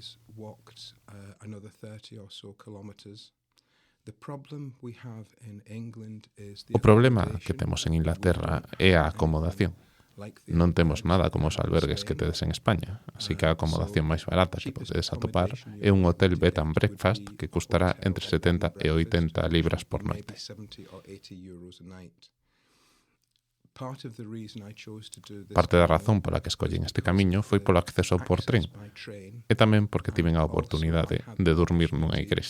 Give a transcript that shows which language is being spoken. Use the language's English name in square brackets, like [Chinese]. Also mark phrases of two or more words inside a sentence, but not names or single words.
[Galician] O problema que temos en Inglaterra é a acomodación. Non temos nada como os albergues que tedes en España, así que a acomodación máis barata que podedes atopar é un hotel [English] bed and breakfast [Galician] que custará entre 70 e 80 libras por noite. Parte da razón pola que escollín este camiño foi polo acceso por tren, e tamén porque tiven a oportunidade de dormir nunha igrexa.